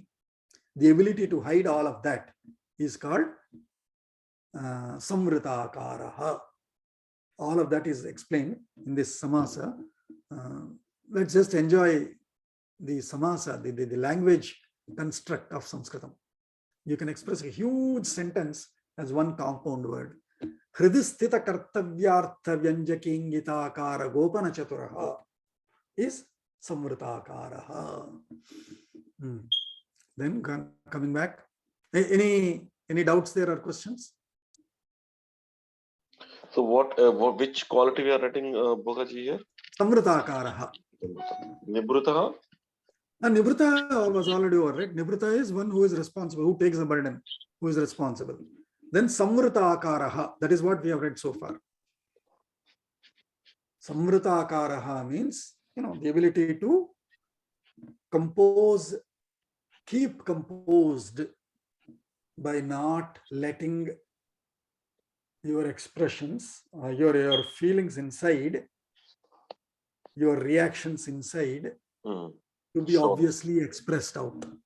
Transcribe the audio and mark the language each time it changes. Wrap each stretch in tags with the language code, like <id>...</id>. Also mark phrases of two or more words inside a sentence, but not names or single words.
<en>The ability to hide all of that is called</en> <sa>Samvrita Akaraha.</sa> <en>All of that is explained in this samasa. Let's just enjoy the samasa, the language construct of Sanskritam. You can express a huge sentence as one compound word.</en> <sa>Hridisthita Kartavyartha Vyanjakingita Akara Gopana Chaturaha is Samvrita Akaraha.</sa> <en>Then coming back, any doubts there or questions? So which quality we are writing, Bhogaji here?</en> <sa>Samvrita Akaraha.</sa> <en>Nibrutaha? Nibrata was already over, right? Nibrata is one who is responsible, who takes the burden, who is responsible. Then</en> <sa>Samvrita Akaraha,</sa> <en>that is what we have read so far.</en> <sa>Samvrita Akaraha</sa> <en>means, the ability to compose, keep composed by not letting your expressions, your feelings inside, your reactions inside, to be obviously expressed out.</en>